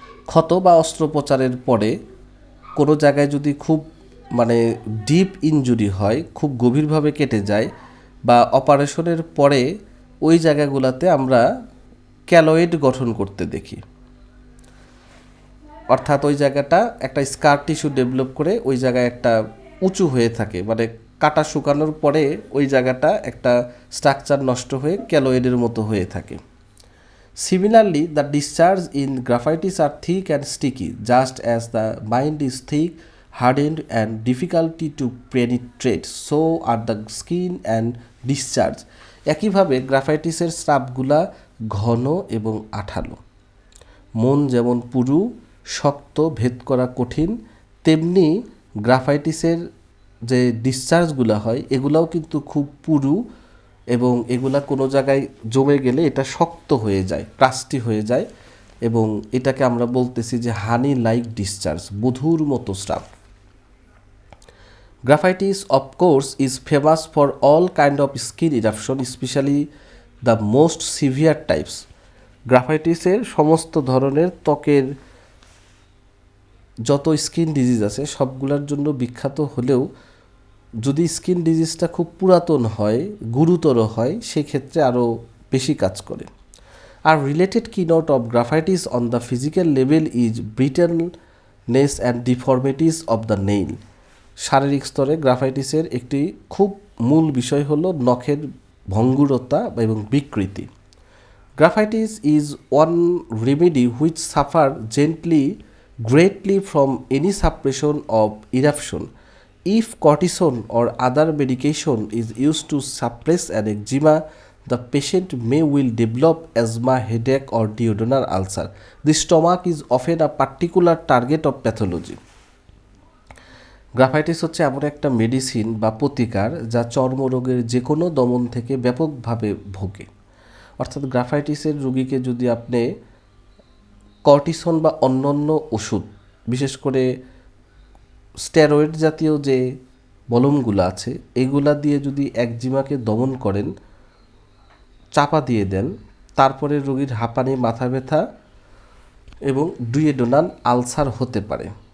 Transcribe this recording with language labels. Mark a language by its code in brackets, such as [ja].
[bn] ক্ষত বা অস্ত্রোপচারের পরে কোনো জায়গায় যদি খুব ডিপ ইনজুরি হয়, খুব গভীরভাবে কেটে যায়, বা অপারেশনের পরে ওই জায়গাগুলোতে আমরা ক্যালয়েড গঠন করতে দেখি। অর্থাৎ ওই জায়গাটা একটা স্কার টিস্যু ডেভেলপ করে ওই জায়গায় একটা উঁচু হয়ে থাকে, কাটা শুকানোর পরে ওই জায়গাটা একটা স্ট্রাকচার নষ্ট হয়ে ক্যালয়েডের মতো হয়ে থাকে। [en] Similarly, the discharge in graphites are thick and sticky, just as the mind is thick, hardened and difficulty to penetrate, so are the skin and discharge. [bn] একইভাবে গ্রাফাইটিসের স্রাবগুলা ঘন এবং আঠালো। মন যেমন পুরু, শক্ত, ভেদ করা কঠিন, তেমনি গ্রাফাইটিসের যে ডিসচার্জগুলো হয় এগুলাও কিন্তু খুব পুরু, এবং এগুলা কোনো জায়গায় জমে গেলে এটা শক্ত হয়ে যায়, ক্রাস্টি হয়ে যায়, এবং এটাকে আমরা বলতেছি যে [en] honey like discharge, [bn] মধুর মতো shrub. [en] Graphites, of course, is famous for all kind of skin eruption, especially the most severe types. [bn] গ্রাফাইটিসের সমস্ত ধরনের ত্বকের যত স্কিন ডিজিজ আছে সবগুলোর জন্য বিখ্যাত হলেও যদি স্কিন ডিজিজটা খুব পুরাতন হয়, গুরুতর হয়, সেক্ষেত্রে আরও বেশি কাজ করে। [en] আর related keynote of graphites on the physical level is brittleness and deformities of the nail. [bn] শারীরিক স্তরে গ্রাফাইটিসের একটি খুব মূল বিষয় হলো নখের ভঙ্গুরতা এবং বিকৃতি। [en] Graphites is one remedy which suffer greatly from any suppression of eruption. If cortisone or other medication is used to suppress an eczema, the patient will develop asthma, headache, or duodenal ulcer. The stomach is often a particular target of pathology. [bn] Graphites হচ্ছে এমন একটা medicine বা প্রতিকার যা চর্মরোগের যে কোনো দমন থেকে ব্যাপকভাবে ভোগে। অর্থাৎ গ্রাফাইটিসের রোগীকে যদি আপনি কর্টিসন বা অন্যান্য ওষুধ, বিশেষ করে স্টেরয়েড জাতীয় যে মলমগুলো আছে, এগুলা দিয়ে যদি একজিমাকে দমন করেন, চাপা দিয়ে দেন, তারপরে রোগীর হাঁপানি, মাথা ব্যথা এবং ডুয়েডোনাল আলসার হতে পারে।